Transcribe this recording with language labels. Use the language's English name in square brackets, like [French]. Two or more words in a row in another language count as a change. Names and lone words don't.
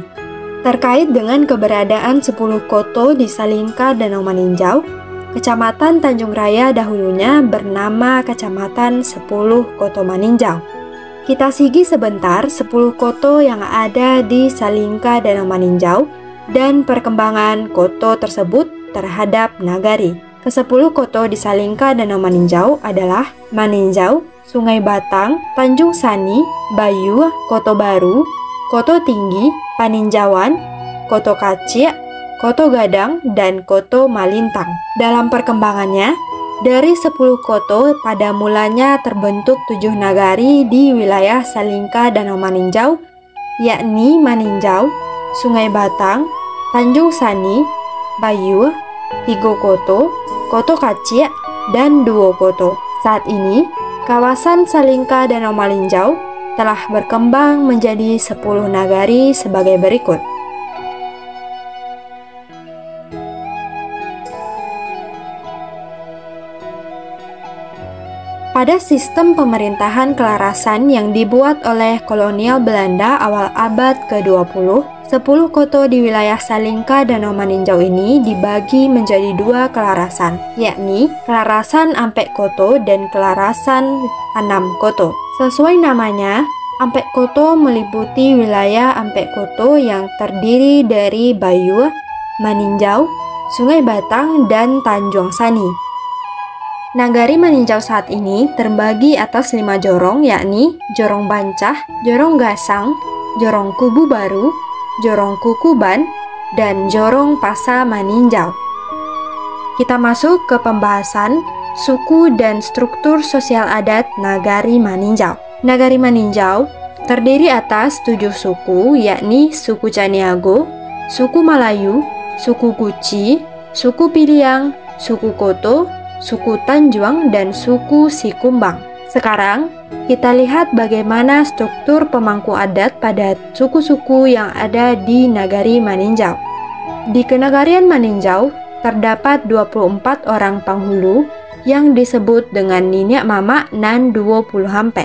[Indonesian] Terkait dengan keberadaan 10 koto di Salingka Danau Maninjau, Kecamatan Tanjung Raya dahulunya bernama Kecamatan 10 Koto Maninjau. Kita sigi sebentar 10 koto yang ada di Salingka Danau Maninjau dan perkembangan koto tersebut terhadap nagari. Ke-10 koto di Salingka Danau Maninjau adalah Maninjau, Sungai Batang, Tanjung Sani, Bayu, Koto Baru, Koto Tinggi, Paninjauan, Koto Kacik, Koto Gadang, dan Koto Malintang. Dalam perkembangannya, dari 10 koto pada mulanya terbentuk 7 nagari di wilayah Salingka Danau Maninjau, yakni Maninjau, Sungai Batang, Tanjung Sani, Bayu, 3 koto, Koto Kacik, dan 2 koto. Saat ini, kawasan Salingka Danau Maninjau telah berkembang menjadi 10 nagari sebagai berikut. Pada sistem pemerintahan kelarasan yang dibuat oleh kolonial Belanda awal abad ke-20, 10 koto di wilayah Salingka Danau Maninjau ini dibagi menjadi 2 kelarasan, yakni Kelarasan Ampek Koto dan Kelarasan Anam Koto. Sesuai namanya, Ampek Koto meliputi wilayah Ampek Koto yang terdiri dari Bayu, Maninjau, Sungai Batang, dan Tanjung Sani. Nagari Maninjau saat ini terbagi atas 5 jorong, yakni Jorong Bancah, Jorong Gasang, Jorong Kubu Baru, Jorong Kukuban, dan Jorong Pasa Maninjau. Kita masuk ke pembahasan suku dan struktur sosial adat Nagari Maninjau. Nagari Maninjau terdiri atas 7 suku, yakni suku Caniago, suku Malayu, suku Guci, suku Piliang, suku Koto, suku Tanjuang, dan suku Sikumbang. Sekarang, kita lihat bagaimana struktur pemangku adat pada suku-suku yang ada di Nagari Maninjau. Di Kenagarian Maninjau, terdapat 24 orang penghulu yang disebut dengan Niniak Mama nan 20 Hampe.